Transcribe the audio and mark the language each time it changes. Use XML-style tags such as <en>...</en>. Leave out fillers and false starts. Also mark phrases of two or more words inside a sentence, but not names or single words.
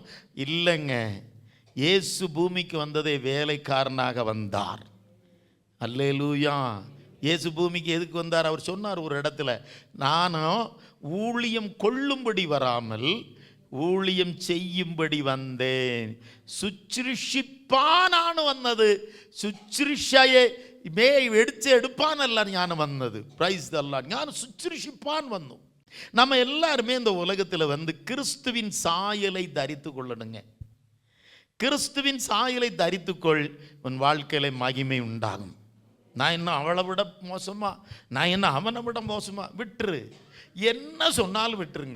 <ta>இல்லைங்க, இயேசு பூமிக்கு வந்ததே வேலைக்காரனாக வந்தார். அல்லேலூயா. இயேசு பூமிக்கு எதுக்கு வந்தார்? அவர் சொன்னார் ஒரு இடத்துல, நானும் ஊழியம் கொள்ளும்படி வராமல் ஊழியம் செய்யும்படி வந்தேன்.</ta> <ml>ശുശ്രൂഷിപ്പാനാണ് വന്നത്, ശുശ്രൂഷയെ എടുപ്പാനല്ല ഞാൻ വന്നത്.</ml> <en>Praise the Lord.</en> <ml>ഞാൻ ശുശ്രൂഷിപ്പാൻ വന്നു.</ml> <ta>நம்ம எல்லாருமே இந்த உலகத்தில் வந்து கிறிஸ்துவின் சாயலை தரித்து கொள்ளணுங்க. கிறிஸ்துவின் சாயலை தரித்துக்கொள், உன் வாழ்க்கையில மகிமை உண்டாகும். நான் என்ன அவளை விட மோசமா, நான் என்ன அவனை விட மோசமா, விட்டுரு. என்ன சொன்னாலும் விட்டுருங்க.</ta>